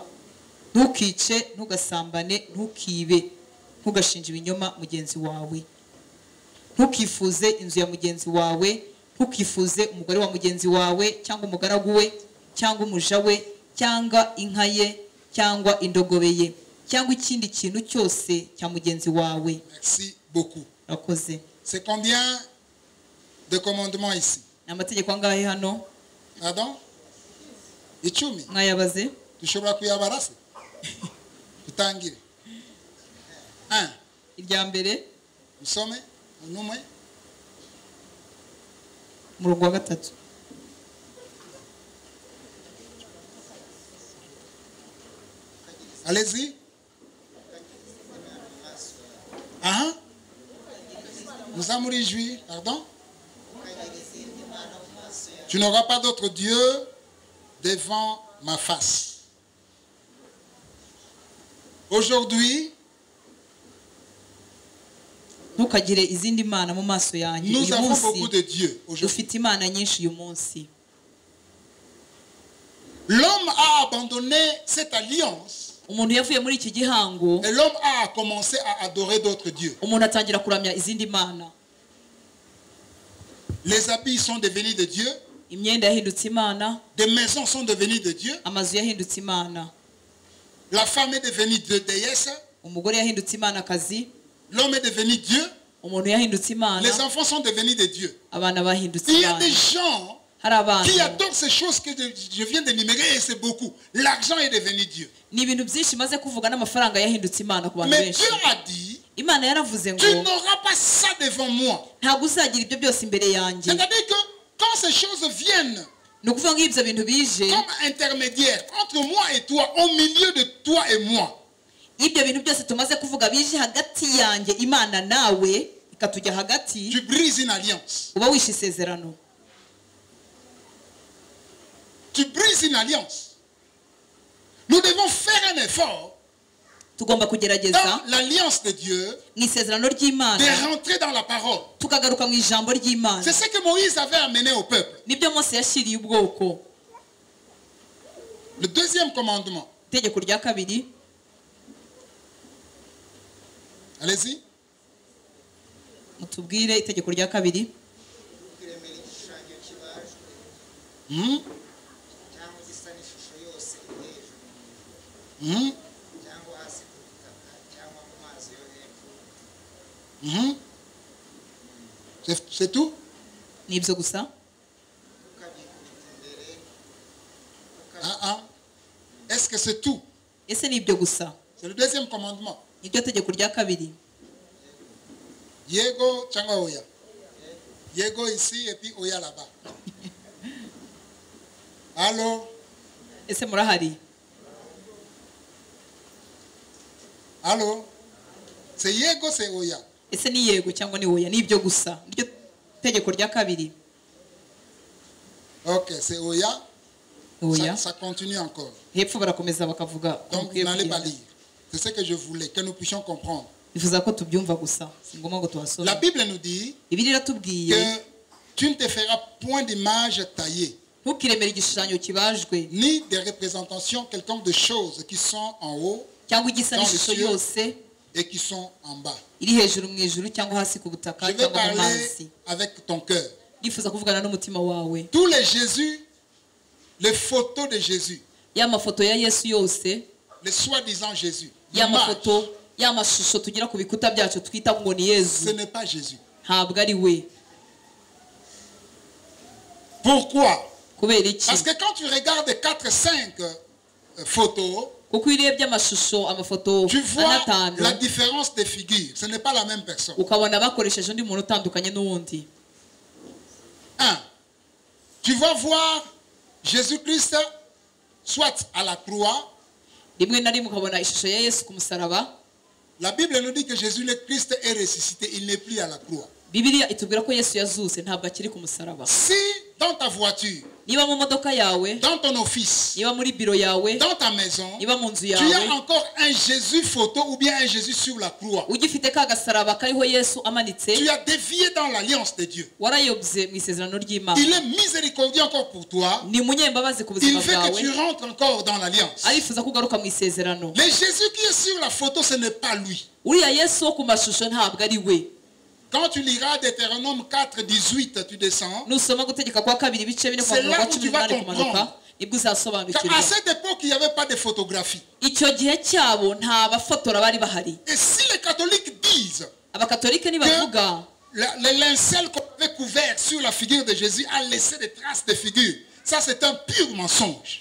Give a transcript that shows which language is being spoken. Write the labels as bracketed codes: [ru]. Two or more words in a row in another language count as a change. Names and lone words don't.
[rw] Ntukice, ntugasambane, ntukibe, ntugashinje ibinyoma mugenzi wawe. Ntukifuze inzu ya mugenzi wawe, ntukifuze umugore wa mugenzi wawe cyangwa umugaragu we cyangwa umuja we cyangwa inka ye cyangwa indogobe ye cyangwa ikindi kintu cyose cya mugenzi wawe. [fr] Merci beaucoup. [rw] Rakoze. [fr] C'est combien de commandements ici? [rw] Amategeko angahe hano? Pardon? Icumi. Mwayabaze? Dushobora kuyabarase? Tutangire. 1. Irya mbere Musome numwe. murongo wa 3. [fr] Allez-y. Nous allons réjouir. Pardon? Tu n'auras pas d'autre Dieu devant ma face. Aujourd'hui, [rw] Ntukagire izindi mana mu maso yanjye. [fr] nous [rw] Uyu [fr] avons [rw] munsi [fr] beaucoup de dieux. Aujourd'hui. [rw] dufite imana nyinshi uyu munsi. [fr] L'homme a abandonné cette alliance [rw] Umuntu yavuye muri iki gihango, [fr] et l'homme a commencé à adorer d'autres dieux. [rw] umuntu atangira kuramya izindi mana. [fr] Les habits sont devenus de Dieu. [rw] Imyenda yahindutse imana, [fr] Des maisons sont devenues de Dieu. [rw] amazu yahindutse imana, [fr] La femme est devenue de déesse. [rw] umugore yahindutse imana kazi, [fr] L'homme est devenu Dieu. [rw] umuntu yahindutse imana, [fr] Les enfants sont devenus de Dieu. [rw] abana bahindutse [fr] Il y a [rw] imana. [fr] des gens [rw] Hari abantu [fr] qui adorent ces choses que je viens d'énumérer et c'est beaucoup. L'argent est devenu Dieu. [rw] ni ibintu byinshi maze kuvuga n'amafaranga yahindutse imana ku bantu [fr] Mais [rw] benshi. [fr] Dieu a dit, [rw] Imana yaravuze ngo [fr] tu n'auras pas ça devant moi. [rw] ntabwo uzagira ibyo byose imbere yanjye. [fr] C'est-à-dire que quand ces choses viennent [rw] Ni ukuvuga ngo ibyo bintu bije [fr] comme intermédiaire entre moi et toi, au milieu de toi et moi, [rw] ibyo bintu byose tumaze kuvuga bije hagati yanjye Imana nawe ikatujya hagati, [fr] tu brises une alliance. [rw] uba wishe isezerano. [fr] Tu brises une alliance. Nous devons faire un effort [rw] Tugomba kugerageza [fr] dans l'alliance de Dieu [rw] mu isezerano ry'Imana, [fr] de rentrer dans la parole. [rw] tukagaruka mu ijambo ry'Imana. [fr] C'est ce que Moïse avait amené au peuple. [rw] Nibyo Mose yashyiriye ubwoko. [fr] Le deuxième commandement. [rw] Itegeko rya kabiri, [fr] Allez-y. [rw] mutubwire itegeko rya kabiri. Hmm? Hmm? Hmm? [fr] C'est tout? [rw] Nibyo gusa. [fr] Est-ce que c'est tout? [rw] Ese nibyo gusa? [fr] C'est le deuxième commandement. [rw] Niryo tegeko rya kabiri. Yego changa oya. [fr] Yego ici et puis oya là-bas. Allô? [rw] Ese murahari? [fr] Allô? C'est yego, c'est oya. [rw] Ese ni yego cyangwa ni oya? Nibyo gusa. Niryo tegeko rya kabiri. [fr] Ok, c'est oya. [rw] Oya. [fr] Ça continue encore. [rw] Hepfo barakomeza bakavuga. [fr] Donc vous n'allez pas lire. C'est ce que je voulais, que nous puissions comprendre. [rw] Bivuza ko tubyumva gusa. Si ngombwa ngo [fr] La [rw] tuhasome. [fr] Bible nous dit [rw] Bibiliya iratubwiye [fr] que tu ne te feras point d'image taillée, [rw] ntukiremere igishushanyo kibajwe [fr] ni des représentations quelconques de choses qui sont en haut [rw] cyangwa igisa n'ishusho yose [fr] et qui sont en bas. [rw] iri hejuru mu ijuru cyangwa hasi ku butaka [fr] Je vais [rw] cyangwa mu [fr] parler [rw] mazi. [fr] avec ton cœur. [rw] Ndifuza kuvugana n'umutima wawe. [fr] Tous les Jésus, les photos de Jésus, [rw] Ya mafoto ya Yesu yose, [fr] les soi-disant Jésus, [rw] ya [fr] l'image, [rw] mafoto, ya mashusho tugira ku bikuta byacu twita ngo ni [fr] ce [rw] Yesu, [fr] n'est pas Jésus. [rw] ntabwo ari we. [fr] Pourquoi? [rw] Kubera iki? [fr] Parce que quand tu regardes 4-5 photos, [rw] Kuko iyo urebye amashusho, amafoto [fr] tu vois [rw] atanu, [fr] la différence des figures. Ce n'est pas la même personne. [rw] ukabona bakoresheje undi muntu utandukanye n'uwundi. [fr] Tu vas voir Jésus-Christ soit à la croix. [rw] Rimwe na rimwe ukabona ishusho ya Yesu ku musaraba. [fr] La Bible nous dit que Jésus-Christ est ressuscité. Il n'est plus à la croix. [rw] Bibiliya itubwira ko Yesu yazuse, ntabwo akiri ku musaraba. [fr] Si dans ta voiture, [rw] Niba mu modoka yawe, [fr] dans ton office, [rw] niba muri biro yawe, [fr] dans ta maison, [rw] niba mu nzu [fr] tu as [rw] yawe, [fr] encore un Jésus photo ou bien un Jésus sur la croix, [rw] ugifite ka gasaraba kariho Yesu amanitse, [fr] tu as dévié dans l'alliance de Dieu. [rw] warayobye mu isezerano ry'Imana. [fr] Il est miséricordieux encore pour toi. [rw] Ni umunyembabazi ku [fr] Il [rw] buzima [fr] veut que [rw] bwawe, [fr] tu rentres encore dans l'alliance. [rw] arifuza ko ugaruka mu isezerano. [fr] Le Jésus qui est sur la photo, ce n'est pas lui. [rw] Uriya Yesu wo ku mashusho ntabwo ari we. [fr] Quand tu liras Deutéronome 4, 18, tu descends. [rw] Nusoma gutegeka kwa kabiri ibice bine [fr] C'est [rw] kwa [fr] là [rw] mirongo [fr] où tu [rw] cumi [fr] vas [rw] n'umunani kumanuka, [fr] comprendre. [rw] nibwo uzasobanukirwa. [fr] À cette époque, il n'y avait pas de photographie. [rw] Icyo gihe cyabo nta bafotora bari bahari. [fr] Et si les catholiques disent [rw] Abakatolike nibavuga [fr] le linceul qu'on avait couvert sur la figure de Jésus a laissé des traces de figure, ça c'est un pur mensonge.